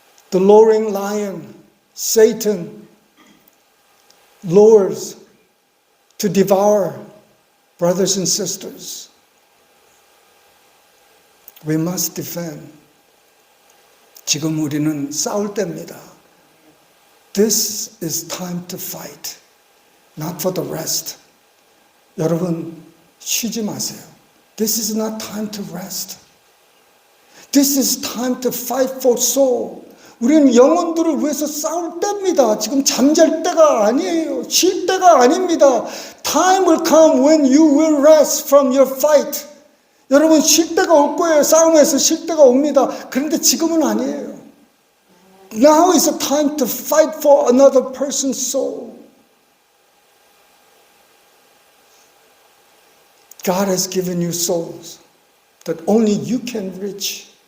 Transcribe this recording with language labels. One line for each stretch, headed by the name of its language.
English: The roaring lion, Satan, lures to devour brothers and sisters. We must defend.
Korean: 지금 우리는 싸울 때입니다.
English: This is time to fight, not for the rest.
Korean: 여러분 쉬지 마세요.
English: This is not time to rest. This is time to fight for soul.
Korean: 우리는 영혼들을 위해서 싸울 때입니다. 지금 잠잘 때가 아니에요. 쉴 때가 아닙니다.
English: Time will come when you will rest from your fight.
Korean: 여러분 쉴 때가 올 거예요. 싸움에서 쉴 때가 옵니다. 그런데 지금은 아니에요.
English: Now is the time to fight for another person's soul. God has given you souls that only you can reach.